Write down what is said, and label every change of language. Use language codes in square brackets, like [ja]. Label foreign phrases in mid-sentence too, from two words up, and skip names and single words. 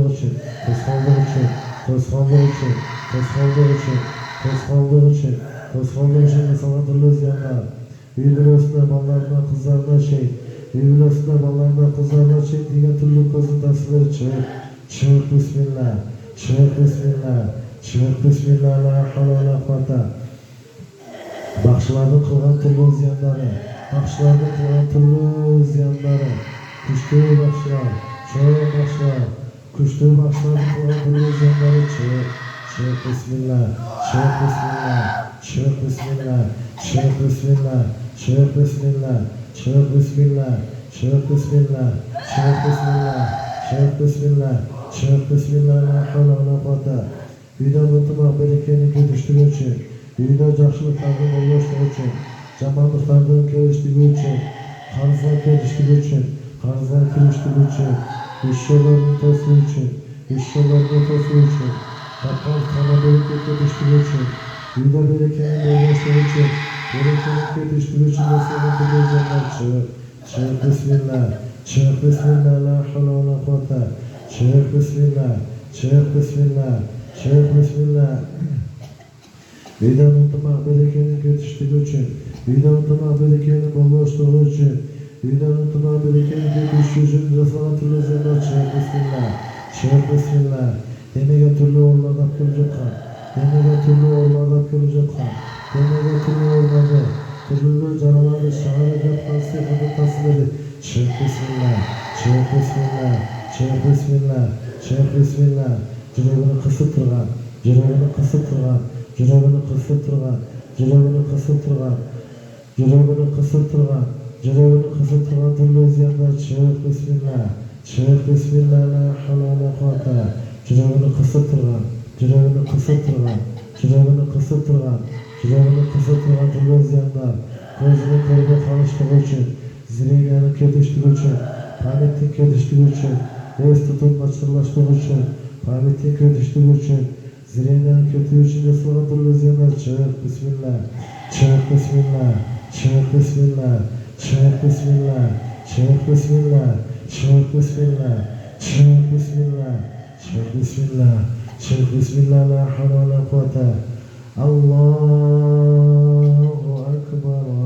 [ky] үчүн, тоскоолдук үчүн, тоскоолдук үчүн, тоскоолдук үчүн, тоскоолдук үчүн, тоскоолдук үчүн жасалган түрлүү зыяндар, үй бүлөсүнө, балдарына, кыздарына чейин, үй бүлөсүнө, балдарына, кыздарына чейин деген түрлүү көздүн тасирлери чык, чык бисмилла, чык бисмилла, чык бисмилла, [ar] لا حول ولا قوة, [ky] бакчылардын кылган түрлүү зыяндары, бакчылардын кылган түрлүү зыяндары, күчтүү бакчылар, чоң бакчылар, күчтүү бакчылардын кылган түрлүү зыяндары чык, чык бисмилла, чык бисмилла, чык бисмилла, чык бисмилла, чык бисмилла, чык бисмилла, чык бисмилла, чык бисмилла, чык бисмилла, чык бисмилла, [ar] لا حول ولا [ky] куата, үйдөн ынтымак берекенин көтүштүгү үчүн, үйдө жакшылыктардын болбоштугу үчүн, жамандыктардын келиштиги үчүн, карызга келиштиги үчүн, карызга кириштиги үчүн, иш жолдорун тосуу үчүн, иш жолдорду тосуу үчүн, тапкан береке көтүштүгү үчүн, үйдө берекенин болбоштугу үчүн, берекенин көтүштүгү үчүн жасалган түрлөрүнөн чык, чык бисмилла, чык бисмилла, [ar] لا حول ولا قوة, [ky] чык бисмилла, чык бисмилла, чык бисмилла, үйдөн ынтымак берекенин көтүштүгү үчүн, үйдөн ынтымак берекенин болбоштугу үчүн, үйдөн ынтымак берекенин көтүштүгү үчүн жасалган түрлөрүнөн чык бисмилла, чык бисмилла, демеген түрлүү ооруларды алып келип жаткан, демеген түрлүү ооруларды алып келип жаткан, демеген түрлүү ооруларды, түрлүү жараларды чыгарып жаткан сыйкырдын тасирлери чык бисмилла, чык бисмилла, чык бисмилла, чык бисмилла, жүрөгүнү кысып турган, жүрөгүнү кысып турган, жүрөгүнү кысып турган, жүрөгүнү кысып турган, жүрөгүнү кысып турган, жүрөгүнү кысып турган түрлүү зыяндар чык бисмилла, чык бисмилла, [ar] لا حول ولا قوة, [ky] жүрөгүнү кысып турган, жүрөгүнү кысып турган, жүрөгүнү кысып турган, жүрөгүнү кысып турган түрлүү зыяндар, көзүнүн көрбөй калыштыгы үчүн, зрениянын кетиштиги үчүн, памяттин кетиштиги үчүн, эс тутуу начарлаштыгы үчүн, памяттин кетиштиги үчүн, зрениянын кетүү үчүн жасалган түрлүү зыяндар чык бисмилла, чык бисмилла, чык бисмилла, чык бисмилла, чык бисмилла, чык бисмилла, чык бисмилла, чык бисмилла, чык бисмилла, [ar] لا حول ولا قوة, الله أكبر